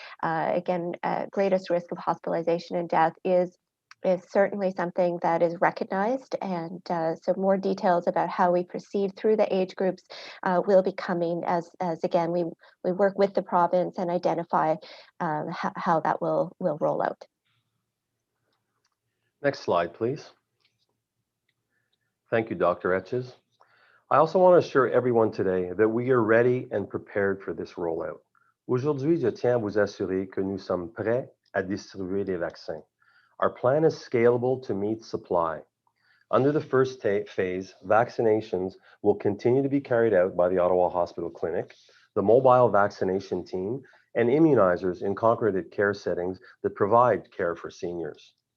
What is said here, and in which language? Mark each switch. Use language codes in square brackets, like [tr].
[en] Again, greatest risk of hospitalization and death is certainly something that is recognized, and so more details about how we proceed through the age groups will be coming as again we work with the province and identify how that will roll out. Next slide, please. Thank you, Dr. Etches. I also want to assure everyone today that we are ready and prepared for this rollout. [fr] Aujourd'hui, je tiens à vous assurer que nous sommes prêts à distribuer les vaccins. [en] Our plan is scalable to meet supply. Under the first phase, vaccinations will continue to be carried out by the Ottawa Hospital Clinic, the mobile vaccination team, and immunizers in congregate care settings that provide care for seniors.